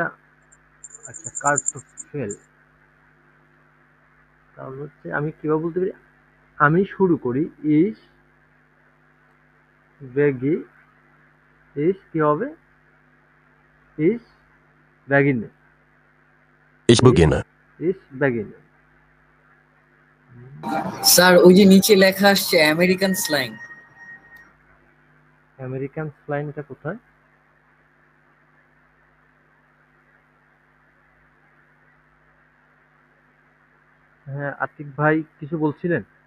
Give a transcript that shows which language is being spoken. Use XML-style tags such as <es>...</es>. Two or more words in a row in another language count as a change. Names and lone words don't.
<bn>আচ্ছা, কার্টোফেল। তাহলে হচ্ছে আমি কিভাবে বলতে পারি? আমি শুরু করি,</bn> <de>Ich begi,</de> <bn>ইস কি হবে?</bn> <de>Ich beginne. Ich ইস beginne. Ich beginne.</de> <bn>স্যার ওই যে নিচে লেখা আসছে</bn> <en>American slang. American slang</en> <bn>এটা কোথায়? হ্যাঁ, আতিক ভাই কিছু বলছিলেন?</bn>